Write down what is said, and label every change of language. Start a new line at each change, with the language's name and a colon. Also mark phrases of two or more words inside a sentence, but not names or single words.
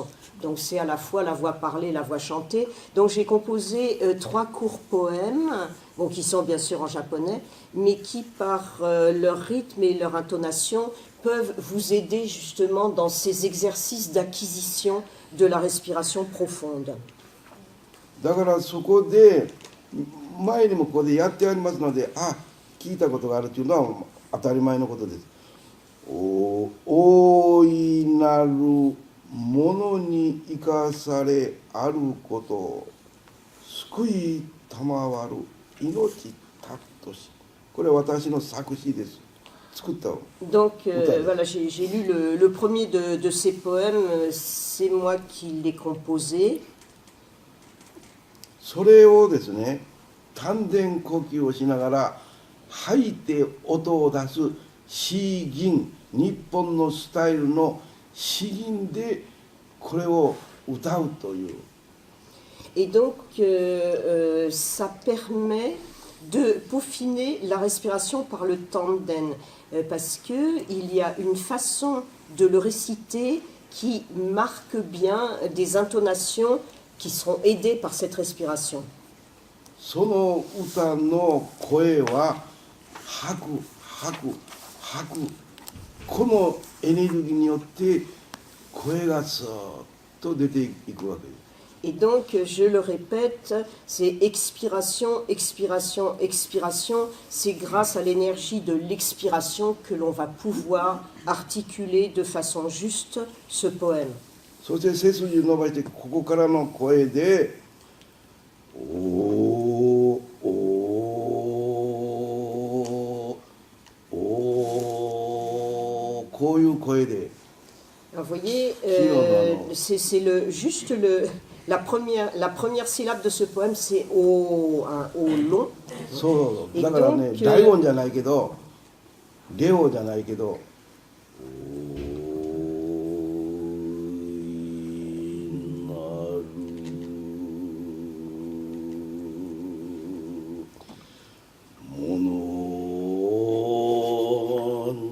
French: Donc c'est à la fois la voix parlée, la voix chantée. Donc j'ai composé 3 courts poèmes, bon, qui sont bien sûr en japonais, mais qui par leur rythme et leur intonation peuvent vous aider justement dans ces exercices d'acquisition de la respiration profonde.
Japanese: だからそこで前にもここでやってありますので、聞いたことがあるというのは当たり前のことです。大いなるものに生かされあること、救い賜る命たっとし。これは私の作詞です。作った歌。
French: Donc voilà, j'ai lu le premier de ces poèmes, c'est moi qui l'ai composé.
Japanese: それをですね、丹田呼吸をしながら吐いて音を出す詩吟、日本のスタイルの詩吟でこれを歌うという。
French: Et donc ça permet de peaufiner la respiration par le tanden, parce qu'il y a une façon de le réciter qui marque bien des intonations qui seront aidées par cette respiration.
Japanese: その歌の声は吐く吐く吐く、このエネルギーによって声がスーッと出ていくわけです。
French: Et donc, je le répète, c'est expiration, expiration, expiration. C'est grâce à l'énergie de l'expiration que l'on va pouvoir articuler de façon juste ce poème.
Japanese: そして背筋を伸ばしてここからの声で「おーおーおー」こういう声で。
French: Alors, vous voyez, c'est juste la première syllabe de ce poème, c'est O, un O long.
Japanese: そう
French: Et
Japanese: だからね、
French: donc,
Japanese: 大音じゃないけどレオじゃないけど「おいなるもの